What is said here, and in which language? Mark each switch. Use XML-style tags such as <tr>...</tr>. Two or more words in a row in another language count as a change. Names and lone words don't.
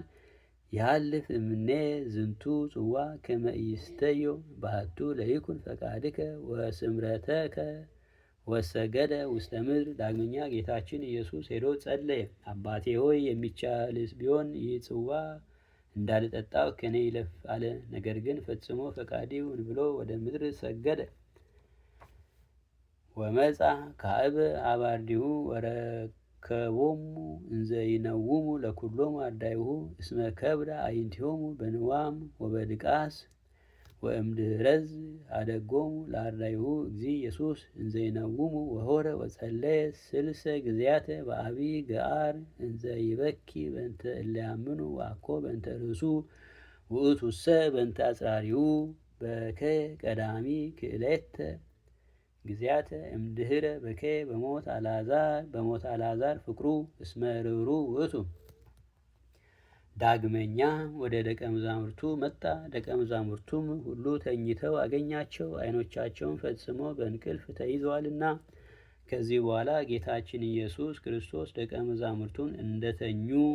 <gez>ይሃልፍ እምኔ ዝንቱ ጽዋ ከመ ኢይስተዮ ባሕቱ ለይኩን ፈቃድከ ወስምረተከ ወሰገደ ውስተ ምድር።</gez> <am>ዳግመኛ ጌታችን ኢየሱስ ሄዶ ጸለየ። አባቴ ሆይ የሚቻልስ ቢሆን ይህ ጽዋ እንዳልጠጣው ከኔ ይለፍ አለ። ነገር ግን ፈጽሞ ፈቃድ ይሁን ብሎ ወደ ምድር ሰገደ።</am> <gez>ወመጻ ካዕበ ኀበ አርዲሁ ወረከቦሙ እንዘ ይነውሙ ለኵሎሙ አርዳኢሁ እስመ ከብረ አዕይንቲሆሙ በንዋም ወበድቃስ። ወእምድኅረዝ አደጎሙ ለአርዳኢሁ እግዚእ ኢየሱስ እንዘ ይነውሙ ወሖረ ወጸለየ ስልሰ ጊዜያተ በዐቢይ ገአር እንዘ ይበኪ በእንተ እለ ያምኑ ወአኮ በእንተ ርእሱ ውእቱሰ በእንተ አጽራሪሁ በከየ ቀዳሚ ክእለተ ጊዜያተ እምድኅረ በከየ በሞት አልዓዛር ፍቅሩ እስመ ርኅሩኅ ውእቱ።</gez> <am>ዳግመኛ ወደ ደቀ መዛሙርቱ መጣ። ደቀ መዛሙርቱም ሁሉ ተኝተው አገኛቸው፣ ዓይኖቻቸውን ፈጽሞ በእንቅልፍ ተይዘዋልና። ከዚህ በኋላ ጌታችን ኢየሱስ ክርስቶስ ደቀ መዛሙርቱን እንደተኙ</am>